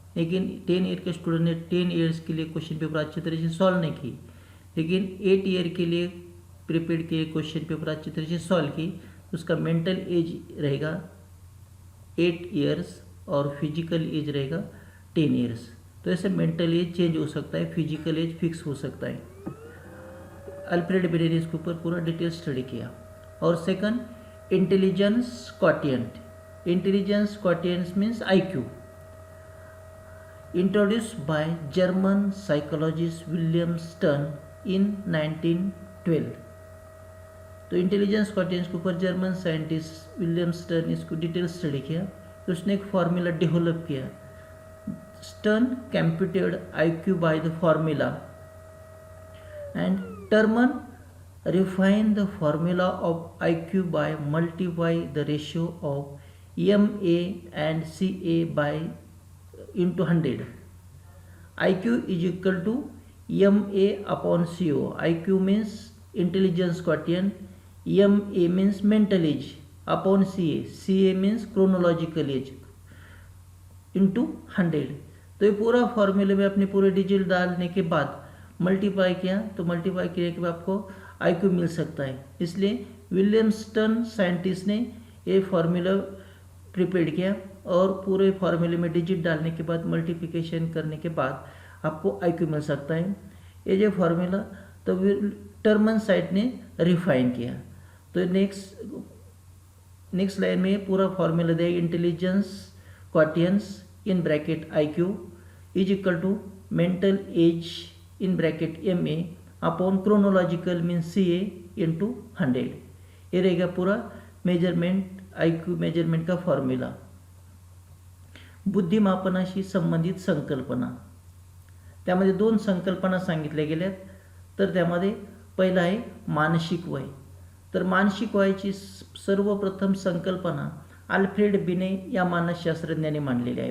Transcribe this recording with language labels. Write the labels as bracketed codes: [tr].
[hi] लेकिन 10 ईयर के स्टूडेंट ने 10 ईयर्स के लिए क्वेश्चन पेपर अच्छी तरह से सॉल्व नहीं की, लेकिन 8 ईयर के लिए प्रिपेयर किए क्वेश्चन पेपर अच्छी तरह से सॉल्व की, तो उसका मेंटल एज रहेगा 8 ईयर्स और फिजिकल एज रहेगा 10 ईयर्स. तो ऐसे मेंटल एज चेंज हो सकता है, फिजिकल एज फिक्स हो सकता है. अल्फ्रेड बिने ने इसके ऊपर पूरा डिटेल स्टडी किया. और second, intelligence quotient. [en] Intelligence quotient means IQ, introduced by German psychologist William Stern in 1912. [hi] तो इंटेलिजेंस क्वोटिएंट के ऊपर जर्मन साइंटिस्ट विलियम स्टर्न इसको डिटेल स्टडी किया, तो उसने एक फार्मूला डेवलप किया. [en] Stern कंप्यूटेड IQ by the formula and Terman refine the formula of IQ by multiply the ratio of MA and CA by into 100. IQ is equal to MA upon CO. IQ means intelligence quotient, MA means mental age upon CA. CA means chronological age into 100. [hi] तो ये पूरा फॉर्मूले में अपने पूरे digit डालने के बाद मल्टीप्लाई किया, तो मल्टीप्लाई करने के बाद आपको IQ मिल सकता है. इसलिए विलियम स्टर्न साइंटिस्ट ने ये फार्मूला प्रिपेयर किया और पूरे फार्मूले में डिजिट डालने के बाद मल्टीप्लिकेशन करने के बाद आपको IQ मिल सकता है. ये जो फार्मूला तो टर्मन साइट ने रिफाइन किया. तो नेक्स्ट लाइन में पूरा फार्मूला दिया, [en] Intelligence quotients in bracket IQ is equal to mental age in bracket MA upon chronological mean CA into 100. [hi] ये रहेगा पूरा मेजरमेंट IQ मेजरमेंट का फॉर्म्युला. [mr] बुद्धिमापनाशी संबंधित संकल्पना, त्यामध्ये 2 संकल्पना सांगितल्या गेल्यात. तर त्यामध्ये पहिला आहे मानसिक वय. तर मानसिक वयाची सर्वप्रथम संकल्पना अल्फ्रेड बिने या मानसशास्त्रज्ञाने मांडलेली आहे.